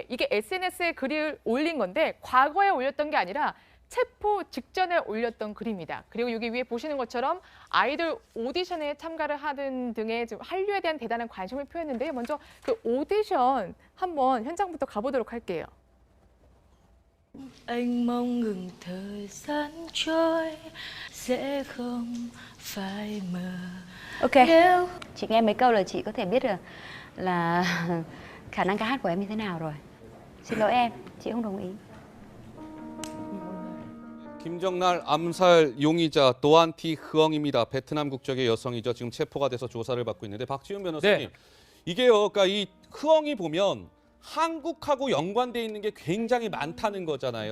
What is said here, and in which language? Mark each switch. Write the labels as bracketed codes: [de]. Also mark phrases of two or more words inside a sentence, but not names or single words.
[ko] 이게 SNS에 글을 올린 건데 과거에 올렸던 게 아니라 체포 직전에 올렸던 글입니다. 그리고 여기 위에 보시는 것처럼 아이돌 오디션에 참가를 하는 등의 좀 한류에 대한 대단한 관심을 표했는데요. 먼저 그 오디션 한번 현장부터 가보도록 할게요. [vi] Anh mong ngừng thời gian trôi sẽ không phải mờ. Ok, Nếu chị nghe mấy câu là chị có thể biết là khả năng ca hát của em như thế nào rồi. Xin lỗi em, chị không đồng ý. [ko] 김정날 암살 용의자 도안티 흐엉입니다. 베트남 국적의 여성이죠. 지금 체포가 돼서 조사를 받고 있는데 박지훈 변호사님, 네. 이게요. 그러니까 이 흐엉이 보면 한국하고 연관돼 있는 게 굉장히 많다는 거잖아요.